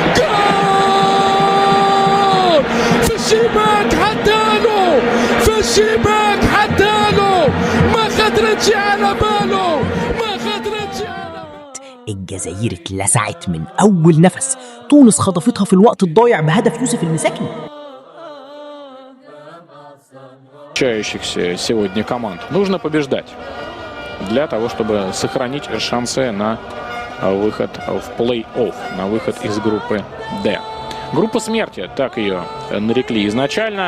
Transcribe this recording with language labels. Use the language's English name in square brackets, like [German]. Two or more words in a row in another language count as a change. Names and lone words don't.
[Arabic] جول في الشباك حداله، في الشباك حداله، ما خطرتش على باله، ما خطرتش على باله. الجزائر اتلسعت من أول نفس. تونس خطفتها في الوقت الضايع بهدف يوسف المساكني. [Russian] Встречающихся сегодня команд нужно побеждать для того, чтобы сохранить шансы на выход в плей-офф, на выход из группы D. Группа смерти, так ее нарекли изначально.